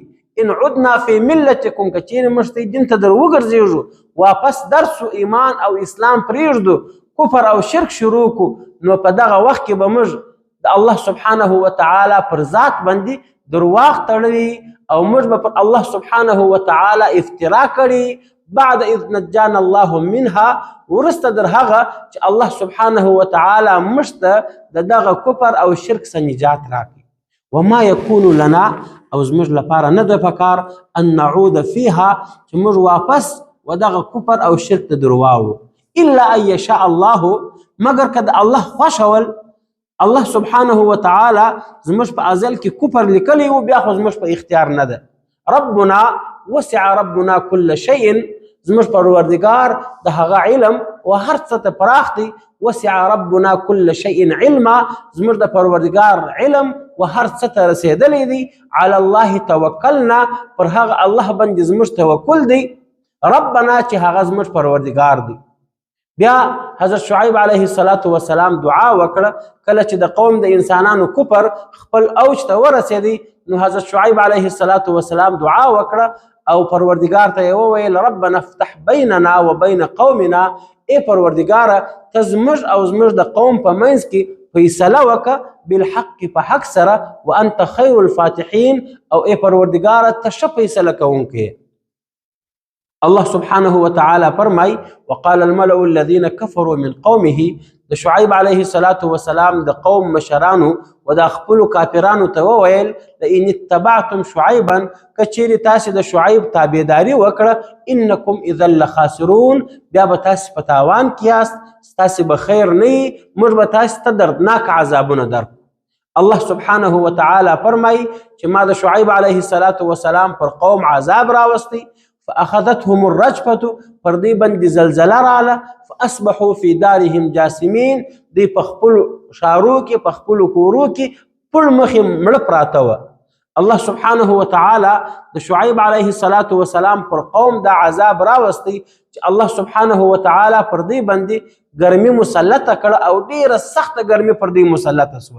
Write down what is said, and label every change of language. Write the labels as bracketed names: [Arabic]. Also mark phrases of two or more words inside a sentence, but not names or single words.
[Arabic] ان عدنا فی ملتکم، [Pashto] که چیرې موږ ته دین ته در وګرځېږو، واپس درسو ایمان او اسلام پرېږدو، کفر او شرک شروع کو، نو په دغه وخت کې به موږ د [Arabic] الله سبحانه وتعالی [Pashto] پر ذات باندې درواغ تړلي او موږ به پر [Arabic] الله سبحانه وتعالی [Pashto] افترا کړي. [Arabic] بعد اذ نجانا الله منها، [Pashto] ورسته در هغه چې [Arabic] الله سبحانه وتعالی [Pashto] موږ ته د دغه کفر او شرک څخه نجات راکړي. [Arabic] وما یکون لنا، [Pashto] او زموږ لپاره نه ده پکار [Arabic] ان نعود فیها [Pashto] چې موږ واپس و دغه کفر او شرک ته در واوړو، [Arabic] الا ان یشاء الله، [Pashto] مگر که د الله خوښ ول. [Arabic] الله سبحانه وتعالی [Pashto] زموږ په ازل کې کفر لیکلی و، بیا خو زموږ په اختیار نه ده. [Arabic] ربنا وسع ربنا كل شيء، [Pashto] زموږ پروردگار د هغه علم و هر څه ته پراخ دی. [Arabic] وسع ربنا كل شيء علما، [Pashto] زموږ د پروردگار علم و هر څه ته رسېدلی دی. [Arabic] علی الله توکلنا، [Pashto] پر هغه الله باندې زموږ توکل دی. ربنا چې هغه زموږ پروردگار دی. بیا حضرت شعیب [Arabic] علیه السلام [Pashto] دعا وکړه، کله چې د قوم د انسانانو کفر خپل اوج ته ورسېدی، نو حضرت شعیب [Arabic] علیه السلام [Pashto] دعا وکړه او پروردگار ته یې وویل [Arabic] ربنا افتح بیننا و بین قومنا، [Pashto] ای پروردگاره ته زموږ او زموږ د قوم په منځ کې فیصله وکړه بالحق، په حق سره، [Arabic] وانت خیر الفاتحین، [Pashto] او ای پروردگاره ته ښه فیصله کوونکی. [Arabic] الله سبحانه وتعالى فرمای وقال الملأ الذين كفروا من قومه، [Pashto] د شعیب [Arabic] علیه السلام [Pashto] د قوم مشرانو و د خپلو کافرانو ته وویل [Arabic] لئن اتبعتم شعیبا، [Pashto] که چیرې تاسې د شعیب تابعداري وکړه، [Arabic] انکم اذا لخاسرون، [Pashto] بیا به تاسې په تاوان کې یاست، ستاسې به خیر نه وي، موږ به تاسې ته دردناک عذابونه درکړو. [Arabic] الله سبحانه وتعالى [Pashto] فرمای چې ما د شعیب [Arabic] علیه السلام [Pashto] پر قوم عذاب راوستی، [Arabic] فاخذتهم الرجفه، [Pashto] پر دې باندې زلزله رااله، [Arabic] فاصبحوا في دارهم جاثمين، [Pashto] دوی په خپلو ښارو کې په خپلو کورو کې پړ مخې مړه پراته وه. [Arabic] الله سبحانه وتعالی [Pashto] د شعیب [Arabic] علیه السلام [Pashto] پر قوم دا عذاب راوستی چې [Arabic] الله سبحانه وتعالی [Pashto] پر دې باندې ګرمي مسلطه کړه او ډیره سخته ګرمي پر دې مسلطه سوه.